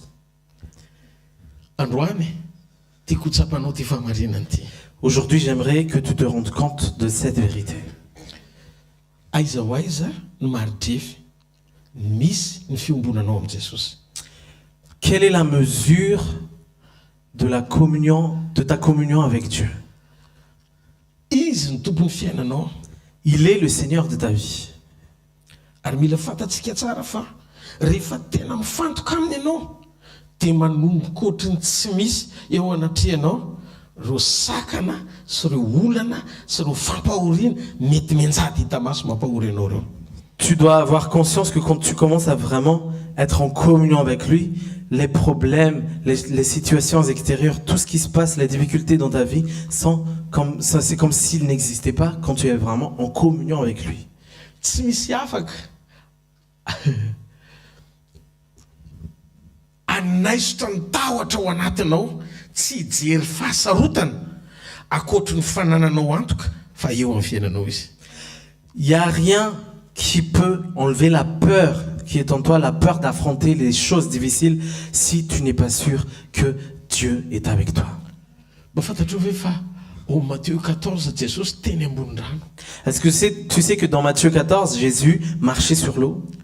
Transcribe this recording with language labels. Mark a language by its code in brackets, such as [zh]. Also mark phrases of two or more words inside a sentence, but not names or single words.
[mg] Androany tiako tsapanao ty famarinany ty. [fr] Aujourd'hui, j'aimerais que tu te rendes compte de cette vérité. [mg] Aiza ho aiza no maridrefy misy ny fiombonanao amin'i Jesosy. [fr] Quelle est la mesure de ta communion avec Dieu? [mg] Izy ny tompon'ny fiainanao. [fr] Il est le Seigneur de ta vie. [mg] Ary mila fantatsika tsara fa rehefa tena mifantoka aminy ianao dia manomboka ohatrany tsy misy eo anatrehanao reo sakana sy reo olana sy reo fampahoriana mety menjady hita maso mampahory anao reo. [fr] Tu dois avoir conscience que quand tu commences à vraiment être en communion avec lui, les problèmes, les situations extérieures, tout ce qui se passe, les difficultés dans ta vie, c'est comme s'ils n'existaient pas quand tu es vraiment en communion avec lui. [mg] Tsy misy afaka anaisotra ny tahotra ao anatinao tsy hijery fahasarotana akoatra ny fanananao antoka fa eo amin'ny fiainanao izy. [fr] Il n'y a rien qui peut enlever la peur qui est en toi, la peur d'affronter les choses difficiles si tu n'es pas sûr que Dieu est avec toi. Est-ce que tu sais que dans Matthieu 14, Jésus marchait sur l'eau?